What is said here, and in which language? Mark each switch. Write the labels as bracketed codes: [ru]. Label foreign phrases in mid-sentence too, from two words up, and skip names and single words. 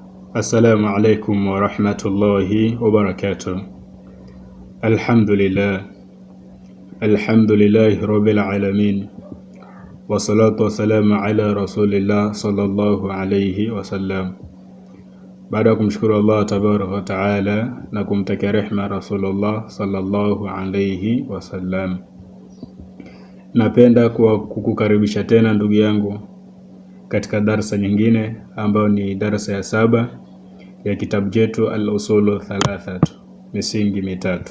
[ar] السلام عليكم ورحمة الله وبركاته. الحمد لله رب العالمين. والصلاة والسلام على رسول الله صلى الله عليه وسلم. [sw] Baada ya kumshukuru Allah [ar] تبارك وتعالى [sw] na kumtakia rehma Rasulullah [ar] صلى الله عليه وسلم, [sw] napenda kukukaribisha tena ndugu yangu katika darasa nyingine ambayo ni darasa ya 7 ya kitabu chetu al-usulu thalathatu, misingi mitatu.